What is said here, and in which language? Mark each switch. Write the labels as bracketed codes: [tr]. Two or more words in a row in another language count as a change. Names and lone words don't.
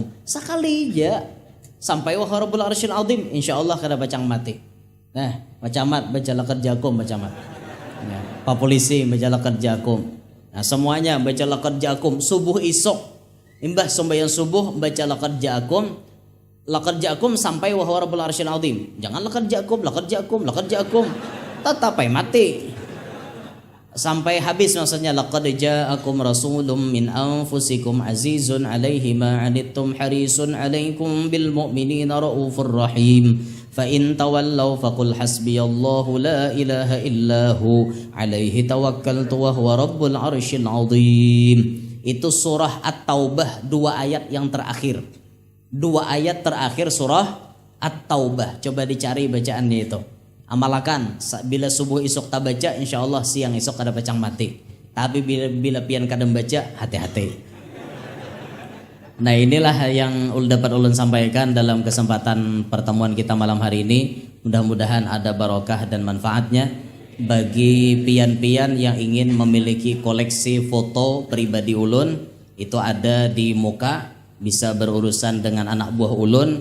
[bjn] Sekali aja sampai [ar] ورب العرش العظيم [bjn] insyaallah kada bacang mati. Nah, bacamat baca [ar] لقد جاءكم [bjn] bacamat. Ya, Pak polisi baca [ar] لقد جاءكم. [bjn] Nah semuanya baca [ar] لقد جاءكم [bjn] subuh esok. Imbah sembahyang subuh baca [ar] لقد جاءكم [bjn] sampai [ar] وهو رب العرش العظيم. [id] Jangan [ar] لقد جاءكم. [id] Tetap mati. Sampai habis maksudnya [ar] لقد جاءكم رسول من أنفسكم عزيز عليه ما عنتم حريص عليكم بالمؤمنين رؤوف رحيم. فإن تولوا فقل حسبي الله لا إله إلا هو عليه توكلت وهو رب العرش العظيم. [id] Itu surah At-Taubah 2 ayat yang terakhir. 2 ayat terakhir surah At-Taubah. [bjn] Coba dicari bacaannya itu. Amalakan bila subuh esok tak baca insyaallah siang esok kada pacang mati. Tapi bila pian kadang baca hati-hati. [id] Nah inilah yang dapat ulun sampaikan dalam kesempatan pertemuan kita malam hari ini. Mudah-mudahan ada barokah dan manfaatnya. Bagi pian-pian yang ingin memiliki koleksi foto pribadi ulun, itu ada di muka, bisa berurusan dengan anak buah ulun.